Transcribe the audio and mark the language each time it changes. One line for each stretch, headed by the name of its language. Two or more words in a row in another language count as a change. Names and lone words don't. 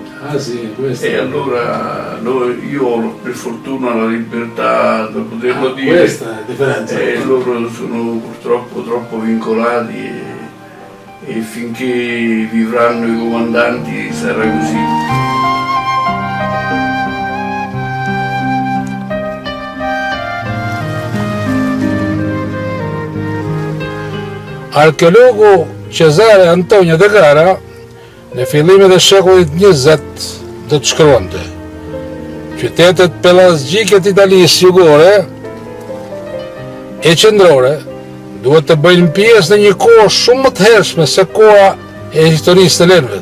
Italian: Ah sì, questo. E allora io ho per fortuna la libertà di poterlo dire. Questa è la differenza. E loro sono purtroppo troppo vincolati e finché vivranno i comandanti sarà così.
Albanian: Arkeologu Cezare Antonio De Gara në fillimet e shekullit 20 do të shkruante: qytetet pelazgjike të Italisë jugore e qendrore duhet të bëjnë pjesë në një kohë shumë më të hershme se koha e historisë të Helenëve.